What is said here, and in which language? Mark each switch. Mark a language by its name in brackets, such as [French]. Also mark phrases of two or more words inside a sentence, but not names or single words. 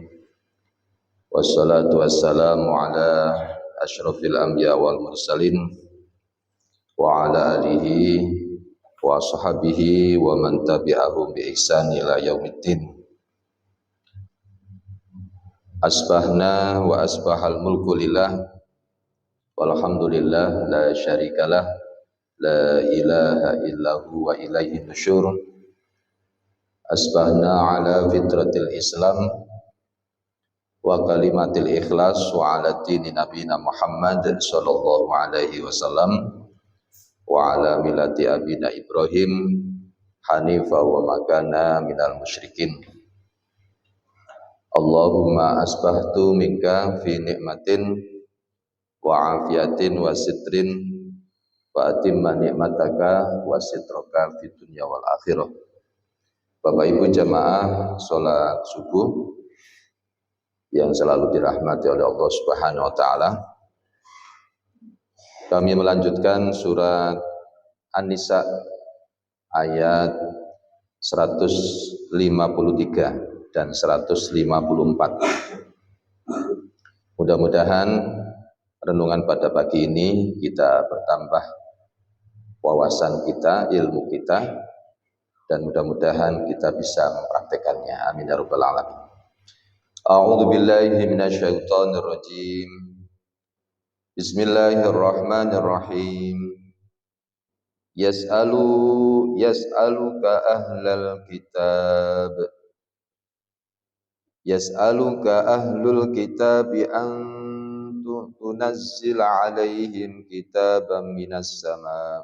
[Arabic] والصلاة والسلام على أشرف الأنبياء والمرسلين وعلى آله وصحبه ومن تبعهم بإحسان إلى يوم الدين. أصبحنا وأصبح الملك لله والحمد لله لا شريك له لا إله إلا هو وإليه النشور. أصبحنا على فطرة الإسلام وكلمة الإخلاص وعلى دين نبينا محمد صلى الله عليه وسلم وعلى ملة أبينا إبراهيم حنيفا وما كان من المشركين. اللهم أصبحت منك في نعمة وعافية وستر وأتمم نعمتك وسترك في الدنيا والآخرة. [Indonesian] Bapak Ibu jamaah salat subuh yang selalu dirahmati oleh [Arabic] الله سبحانه وتعالى. [Indonesian] Kami melanjutkan surat An-Nisa ayat 153 dan 154. Mudah-mudahan renungan pada pagi ini kita bertambah wawasan kita, ilmu kita, dan mudah-mudahan kita bisa mempraktekannya. [Arabic] آمين يا رب العالمين. أعوذ بالله من الشيطان الرجيم. Bismillahirrahmanirrahim. يسألك أهل الكتاب. يسألك أهل الكتاب أن تنزل عليهم كتابا من السماء'.